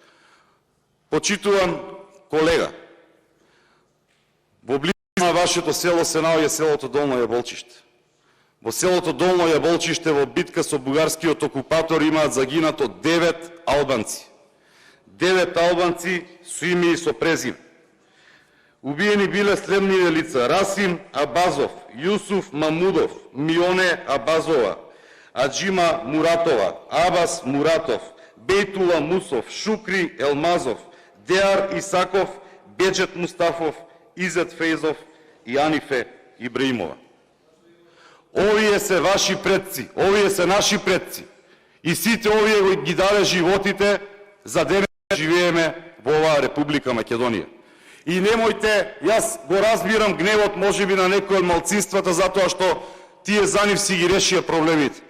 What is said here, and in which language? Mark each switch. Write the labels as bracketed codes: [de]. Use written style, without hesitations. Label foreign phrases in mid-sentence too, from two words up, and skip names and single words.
[mk] Почитуван колега, во близина на вашето село се наоѓа селото Долно Јаболчиште. Во селото Долно Јаболчиште во битка со бугарскиот окупатор имаат загинато 9 албанци. 9 албанци со име и со презиме. Убиени биле следните лица: Расим Абазов, Јусуф Мамудов, Мионе Абазова, Аджима Муратова, Абас Муратов, Бейтула Мусов, Шукри Елмазов, Деар Исаков, Беджет Мустафов, Изет Фейзов и Анифе Ибраимова. Овие се ваши предци, овие се наши предци. И сите овие ги даде животите за да живееме во оваа Република Македонија. И немојте, јас го разбирам гневот можеби на некои од малцинствата затоа што тие за нив си ги решија проблемите.